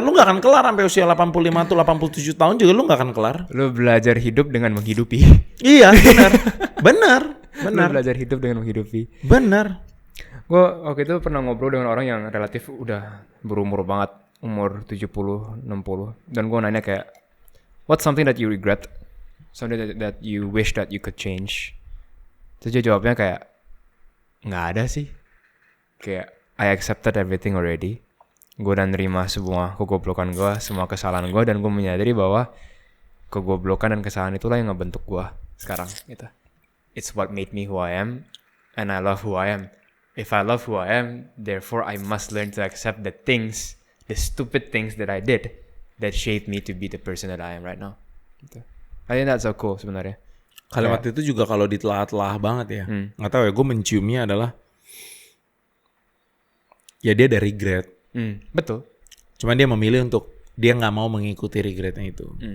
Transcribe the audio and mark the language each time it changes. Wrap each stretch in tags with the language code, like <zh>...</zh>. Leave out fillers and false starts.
<id>Lu gak akan kelar sampai usia 85 atau 87 tahun juga lu gak akan kelar. Lu belajar hidup dengan menghidupi. Iya, benar. Lu belajar hidup dengan menghidupi. Benar. Gue waktu itu pernah ngobrol dengan orang yang relatif udah berumur banget, umur 70, 60. Dan gue nanya kayak,</id> <en>what's something that you regret? Something that you wish that you could change?</en> <id>Terus dia jawabnya kayak, nggak ada sih. Kayak,</id> <en>I accepted everything already.</en> <id>Gue udah nerima semua kegoblokan gue, semua kesalahan gue, dan gue menyadari bahwa kegoblokan dan kesalahan itulah yang ngebentuk gue sekarang. Gitu.</id> <en>It's what made me who I am, and I love who I am. If I love who I am, therefore I must learn to accept the stupid things that I did, that shaped me to be the person that I am right now. Gitu. I think that's so cool sebenarnya.</en> <id>Kalimat itu juga kalau ditelah-telah banget ya. Nggak tahu ya, gue menciumnya adalah, ya dia ada regret. Betul. Cuman dia memilih untuk dia nggak mau mengikuti regretnya itu.</id>